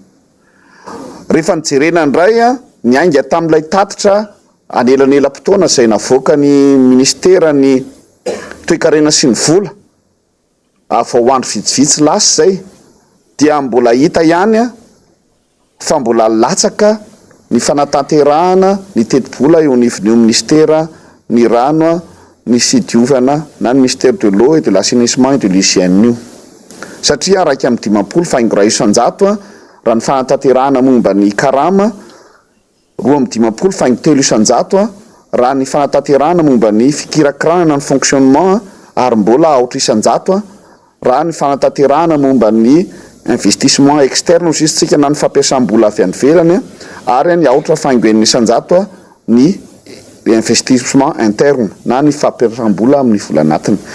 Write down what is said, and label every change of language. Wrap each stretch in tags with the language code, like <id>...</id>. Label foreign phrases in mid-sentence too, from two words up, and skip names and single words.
<mg>Rehefa nijerena indray ny ainga tamin'ilay tatitra anelanela-potoana izay navoaka ny ministera ny toe-karena sy ny vola vao andro vitsivitsy lasa zay dia mbola hita ihany fa mbola latsaka ny fanatanterahana ny teti-bola eo anivon'io ministera ny rano ny fidiovana na ny</mg> <fr>ministère de l'eau et de l'assainissement et de l'hygiène</fr> <mg>io satria raika amin'ny 50 faingo ray isan-jato raha ny fanatanterahana momba ny karama 250 faingo 3 isan-jato raha ny fanatanterahana momba ny fikirakirana ny fonctionnement ary mbola aotra isan-jato raha ny fanatanterahana momba ny</mg> <fr>investissement externe</fr> <mg>ho zisitsika na ny fampiasam-bola avy any velany ary ny aotra faingoen'ny isan-jato ny</mg> <fr>investissement interne</fr> <mg>na ny fampiasam-bola amin'ny vola anatiny.</mg>